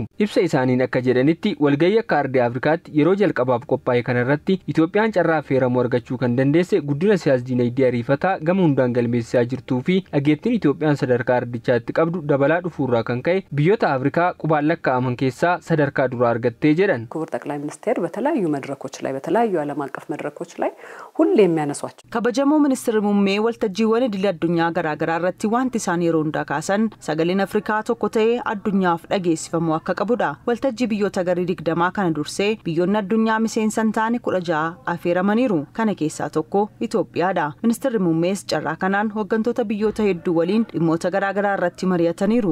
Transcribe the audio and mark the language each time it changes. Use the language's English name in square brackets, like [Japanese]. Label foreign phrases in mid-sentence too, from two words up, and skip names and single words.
[Oromo] Ibsa isaaniin akka jedhanitti walgahii akka ardii Afrikaatti yeroo jalqabaaf qophaa'e kanarratti Itoophiyaan carraa affeeramuu argachuu kan dandeesse guddina siyaas-dinagdee ariifataa gama hundaan galmeessisaa jirtuu fi dhageettiin Itoophiyaan sadarkaa ardichaatti qabdu dabalaa dhufuurraa kan ka'e biyyoota Afrikaa qubaan lakkaa'aman keessaa sadarkaa duraa argattee jedhan. [Amharic] ክቡር ጠቅላይ ሚኒስትር በተለያዩ መድረኮች ላይ በተለያዩ ዓለም አቀፍ መድረኮች ላይ ሁሌ የሚያነሷቸው [Oromo] kabajamuu ministeerri muummee waltajjiiwwan idil addunyaa garaagaraa irratti wanti isaan yeroo hundaa kaasan sagaleen Afrikaa tokko ta'ee addunyaaf dhageessifamuu akka qabudha. Waltajjii biyyoota garii 20 kana dursee biyyoonni addunyaa miseensan taane 16 affeeramaniiru. Kana keessaa tokko Itoophiyaadha. Ministeerri muummees carraa kanaan hooggantoota biyyoota hedduu waliin dhimmoota garaagaraa irratti mari'ataniiru.